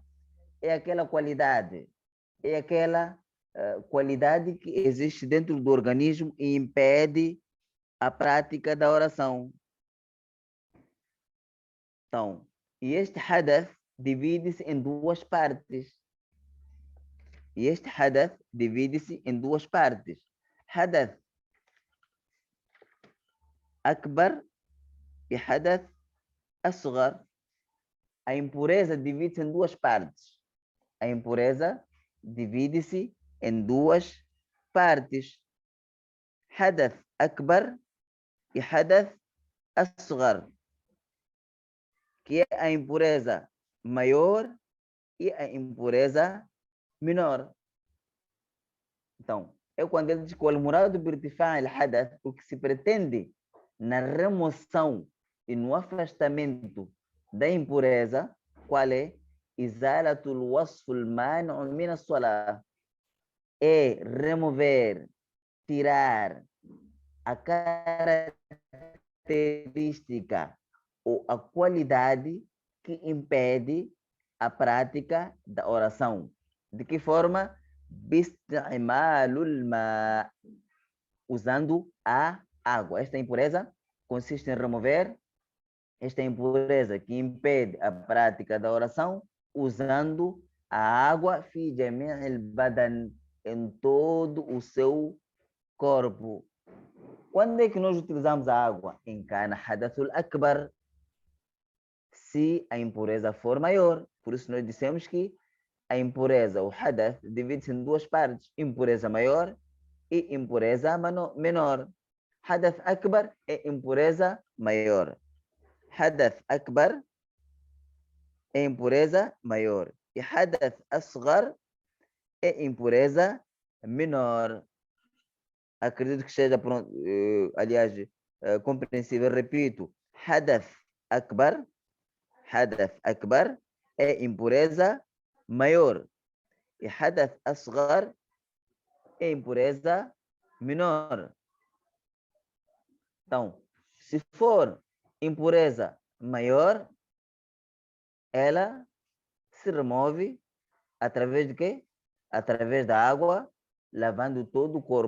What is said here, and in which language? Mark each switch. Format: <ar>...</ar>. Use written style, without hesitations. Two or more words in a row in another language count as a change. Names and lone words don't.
<pt>É aquela qualidade, qualidade que existe dentro do organismo e impede a prática da oração. Então, e este hadath divide-se em duas partes.</pt> <ar>حدث أكبر e حدث أصغر.</ar> <pt>A impureza divide-se em duas partes.</pt> <ar>حدث أكبر e حدث أصغر,</ar> <pt>que é a impureza maior e a impureza menor. Então, quando ele diz que o</pt> <ar>المراد بارتفاع الحدث,</ar> <pt>o que se pretende na remoção e no afastamento da impureza, qual é?</pt> <ar>إزالة الوصف المانع من الصلاة.</ar> <pt>É remover, tirar a característica ou a qualidade que impede a prática da oração. De que forma?</pt> <ar>باستعمال الماء,</ar> <pt>usando a água. Esta impureza consiste em remover esta impureza que impede a prática da oração usando a água</pt> <ar>في جميع البدن,</ar> <pt>em todo o seu corpo. Quando é que nós utilizamos a água?</pt> <ar>إن كان الحدث أكبر,</ar> <pt>se a impureza for maior. Por isso nós dissemos que a impureza, o hadath, divide-se em duas partes: impureza maior e impureza menor.</pt> <ar>حدث أكبر</ar> <pt>é impureza maior.</pt> <ar>حدث أكبر</ar> <pt>é impureza maior. E</pt> <ar>حدث أصغر</ar> <pt>é impureza menor. Acredito que seja, aliás, compreensível. Repito,</pt> <ar>حدث أكبر</ar> <pt>é impureza maior. E</pt> <ar>حدث أصغر</ar> <pt>é impureza menor. Então, se for impureza maior, ela se remove através de quê? Através da água, lavando todo o corpo.</pt>